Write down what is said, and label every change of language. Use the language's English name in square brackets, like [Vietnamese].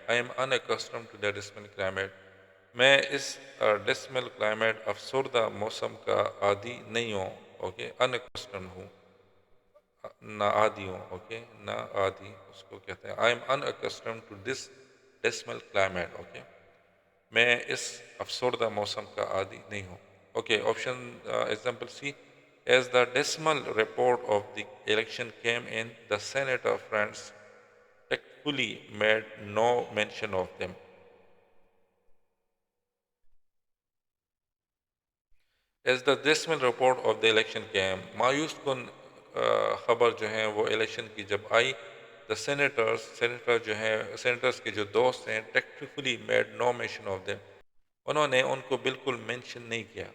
[English] I am unaccustomed to the dismal climate. [Urdu] میں اس [English] dismal climate [Urdu] افسردہ موسم کا عادی نہیں ہوں. اوکے, unaccustomed ہوں, نا عادی ہوں. [English] okay, [Urdu] نا عادی اس کو کہتے ہیں. [English] I am unaccustomed to this dismal climate. [Urdu] Okay, میں اس افسردہ موسم کا عادی نہیں ہوں. [English] Okay, option example C as the dismal report of the election came in the senator friends tactfully made no mention of them. as the dismal report of the election came [Urdu] مایوس کن خبر جو ہیں وہ الیکشن کی جب آئی senator جو ہیں سینیٹرز کے جو دوست ہیں [English] tactfully made no mention of them [Urdu] انہوں نے ان کو بالکل مینشن نہیں کیا.